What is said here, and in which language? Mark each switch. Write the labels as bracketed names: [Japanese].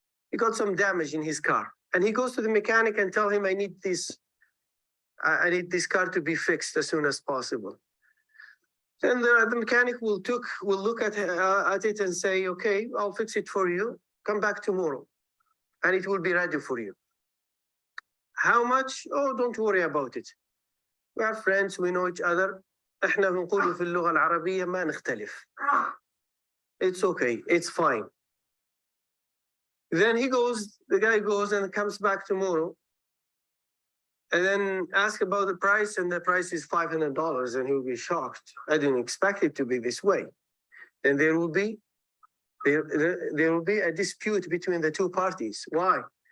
[English] He got some damage in his car, and he goes to the mechanic and tell him, I need this car to be fixed as soon as possible. Then the mechanic will look at it and say, okay, I'll fix it for you. Come back tomorrow, and it will be ready for you. How much? Oh, don't worry about it. We are friends, we know each other. [Arabic] احنا بنقول في اللغة العربية ما نختلف. [English] It's okay, it's fine. Then the guy goes and comes back tomorrow, and then ask about the price, and the price is $500, and he'll be shocked. I didn't expect it to be this way. Then there will be a dispute between the two parties. Why?